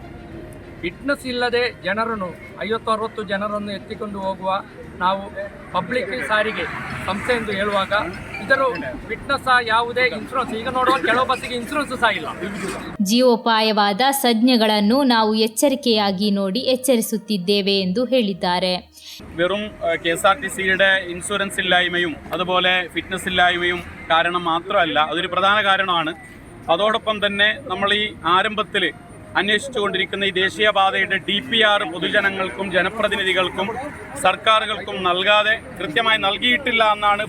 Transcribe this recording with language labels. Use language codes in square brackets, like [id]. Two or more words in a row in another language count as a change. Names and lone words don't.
[kn] ಫಿಟ್ನೆಸ್ ಇಲ್ಲದೆ ಜನರನ್ನು 50-60 ಜನರನ್ನು ಎತ್ತಿಕೊಂಡು ಹೋಗುವ ನಾವು ಪಬ್ಲಿಕ್ ಸಾರಿಗೆ ಸಂಸ್ಥೆ ಎಂದು ಹೇಳುವಾಗ ಇದರ ಫಿಟ್ನೆಸ್ ಯಾವುದೇ ಇನ್ಶೂರೆನ್ಸ್ ಈಗ ನೋಡುವ ಕೆಲವು ಬಸ್ಸಿಗೆ ಇನ್ಶೂರೆನ್ಸ್ ಸಹ ಇಲ್ಲ. ಜೀವೋಪಾಯವಾದ ಸಂಜ್ಞೆಗಳನ್ನು ನಾವು ಎಚ್ಚರಿಕೆಯಾಗಿ ನೋಡಿ ಎಚ್ಚರಿಸುತ್ತಿದ್ದೇವೆ ಎಂದು ಹೇಳಿದ್ದಾರೆ. [ml] വെറും KSRTCയുടെ ഇൻഷുറൻസ് ഇല്ലായ്മയും അതുപോലെ ഫിറ്റ്നസ് ഇല്ലായ്മയും കാരണം മാത്രമല്ല, അതൊരു പ്രധാന കാരണമാണ്. അതോടൊപ്പം തന്നെ നമ്മൾ ഈ ആരംഭത്തിൽ അന്വേഷിച്ചുകൊണ്ടിരിക്കുന്ന ഈ ദേശീയപാതയുടെ DPR പൊതുജനങ്ങൾക്കും ജനപ്രതിനിധികൾക്കും സർക്കാരുകൾക്കും നൽകാതെ കൃത്യമായി നൽകിയിട്ടില്ല എന്നാണ്.